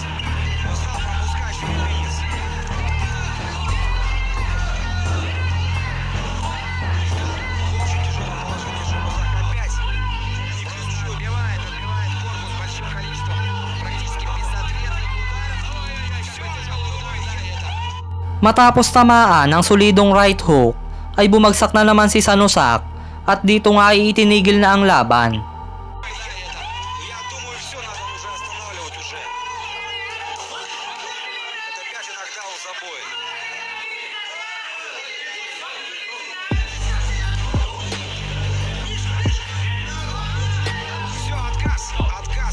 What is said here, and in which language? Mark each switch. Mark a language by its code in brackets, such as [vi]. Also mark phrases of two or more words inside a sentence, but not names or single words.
[ru] Он стал пропускать филиппинец. Очень тяжелое положение Жанузак опять. Не клинчует. Отбивает корпус большим количеством практически безответных ударов. Все тяжело это. [tl] Matapos tamaan ang solidong [en] right hook, [tl] ay bumagsak na naman si Sanusak at dito nga ay itinigil na ang laban. [ru] Я думаю, все надо уже останавливать уже. Это пятый нокдаун забой. Все, отказ.